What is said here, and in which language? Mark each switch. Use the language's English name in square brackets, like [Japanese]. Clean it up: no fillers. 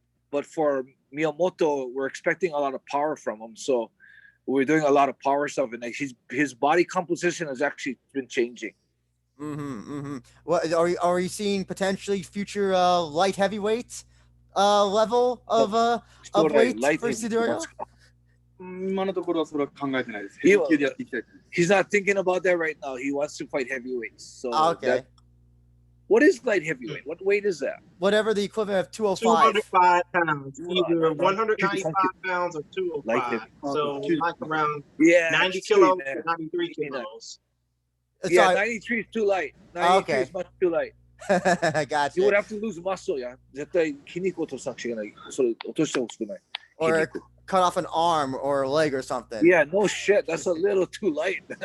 [English] But for Miyamoto, we're expecting a lot of power from him. So we're doing a lot of power stuff, and like his body composition has actually been changing. Mm-hmm. Mm-hmm. What are you seeing potentially future light heavyweight level of weight for Sudario? [Japanese] 今のところはそれは考えてないです。 [English] He's not thinking about that right now. He wants to fight heavyweights. So okay. What is light heavyweight? What weight is that? Whatever the equivalent of 205. 205 pounds. Either 195 pounds or 205. So like around 90 kilos to 93 kilos. Yeah, 93 is too light. 93 is much too light. Gotcha. You would have to lose muscle, yeah. [Japanese] 絶対筋肉を落とさなくちゃいけない。それ落としてほしくない。 [English] Or cut off an arm or a leg or something. Yeah, no shit. That's a little too light.